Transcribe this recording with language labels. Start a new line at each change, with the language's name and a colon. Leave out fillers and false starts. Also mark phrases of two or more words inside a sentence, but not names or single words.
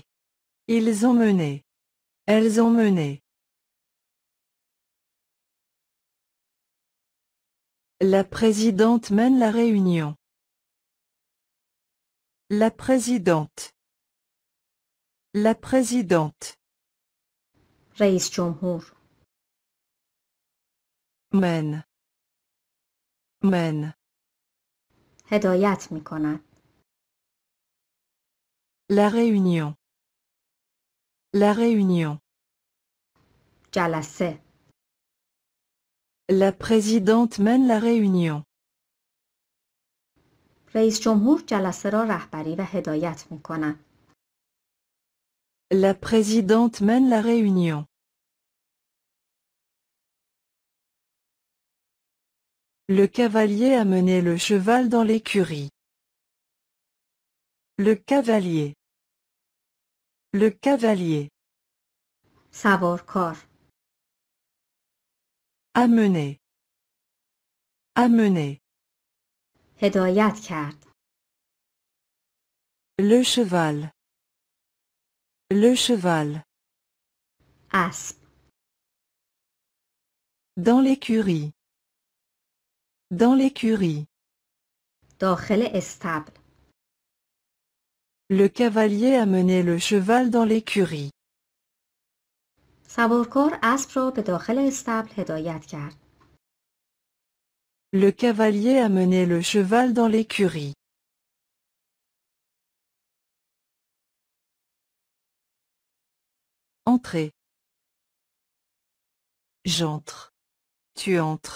French: Ils ont mené. Elles ont mené. La présidente mène la réunion. La présidente. La présidente.
Persian: رئیس جمهور.
French: Mène. Mène.
Persian: هدایت می کند.
French: La réunion. La réunion.
Persian: جلسه.
French: La présidente mène la réunion.
Persian: رئیس جمهور جلسه را رهبری و هدایت می کند.
French: La présidente mène la réunion. Le cavalier a mené le cheval dans l'écurie. Le cavalier. Le cavalier.
Persian: سوارکار.
French: Amener. Amener.
Persian: هدایت کرد.
French: Le cheval. Le cheval.
Persian: اسب.
French: Dans l'écurie. Dans l'écurie.
Persian: داخل استبل.
French: Le cavalier a mené le cheval dans l'écurie.
Persian: سوارکار اسب را به داخل استبل هدایت کرد.
French: Le cavalier a mené le cheval dans l'écurie. Entrer. J'entre. Tu entres.